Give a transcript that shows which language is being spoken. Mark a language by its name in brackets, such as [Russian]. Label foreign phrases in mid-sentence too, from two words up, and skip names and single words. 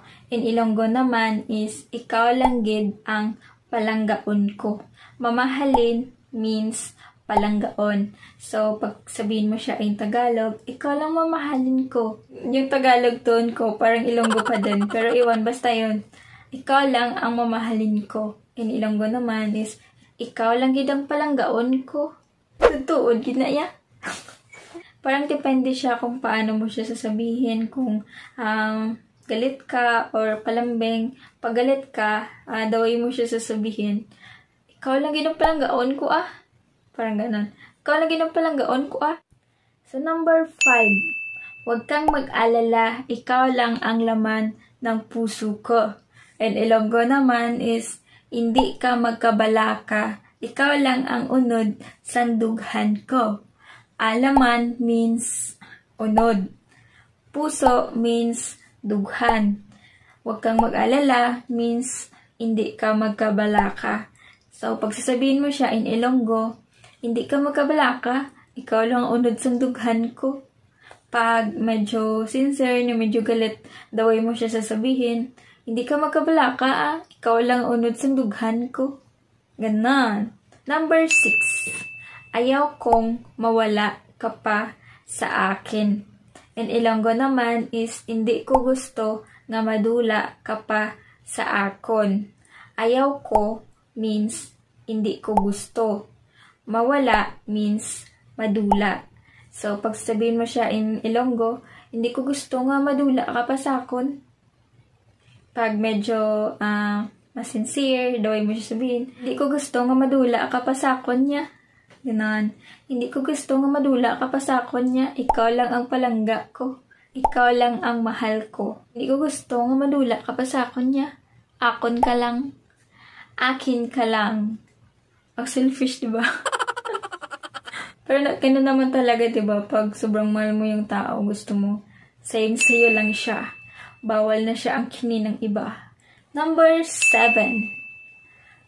[Filipino] In Ilonggo naman is [Hiligaynon] ikaw lang gid ang palanggaon ko. [Filipino] Mamahalin means palanggaon. So, pag sabihin mo siya [English] in Tagalog, [Filipino] ikaw lang mamahalin ko. Yung Tagalog tone ko, parang Ilonggo pa din. Pero iwan, basta yun. Ikaw lang ang mamahalin ko. In Ilonggo naman is [Hiligaynon] ikaw lang gid ang palanggaon ko. Tutuod, ginaya. [Filipino] Parang depende siya kung paano mo siya sasabihin, kung galit ka or palambing. Pag galit ka, [English] the way [Filipino] mo siya sasabihin, [Hiligaynon] ikaw lang ginapalanggaon ko [Filipino] Parang ganon. [Hiligaynon] Ikaw lang ginapalanggaon ko [Filipino] So, number 5, huwag kang mag-alala, ikaw lang ang laman ng puso ko. And Ilonggo naman is, [Hiligaynon] hindi ka magkabalaka, ikaw lang ang unod sandughan ko. [Filipino] Alaman means unod. Puso means dughan. Huwag kang mag-alala means [Hiligaynon] hindi ka magkabalaka. [Filipino] So, pag sasabihin mo siya in Ilonggo, [Hiligaynon] hindi ka magkabalaka, ikaw lang ang unod sa dughan ko. [Filipino] Pag medyo sincere, medyo galit, [English] the way [Filipino] mo siya sasabihin, [Hiligaynon] hindi ka magkabalaka ikaw lang ang unod sa dughan ko. [Filipino] Ganon. Number 6. Ayaw kong mawala ka pa sa akin. In Ilonggo naman is [Hiligaynon] hindi ko gusto nga madula ka pa sa akon. [Filipino] Ayaw ko means [Hiligaynon] hindi ko gusto. [Filipino] Mawala means madula. So, pag sabihin mo siya in Ilonggo, [Hiligaynon] hindi ko gusto nga madula ka pa sa akon. [Filipino] Pag medyo masincere, [English] the way [Filipino] mo siya sabihin, [Hiligaynon] hindi ko gusto nga madula ka pa sa akon niya. [Filipino] Ganon. [Hiligaynon] Hindi ko gusto nga madula ka pa sa akon niya. Ikaw lang ang palangga ko. [Filipino] Ikaw lang ang mahal ko. [Hiligaynon] Hindi ko gusto nga madula ka pa sa akon niya. Akon ka lang. [Filipino] Akin ka lang. Ang selfish, diba? Pero ganun naman talaga, diba? Pag sobrang mahal mo yung tao, gusto mo, sa'yo lang siya. Bawal na siya ang kinin ng iba. Number 7.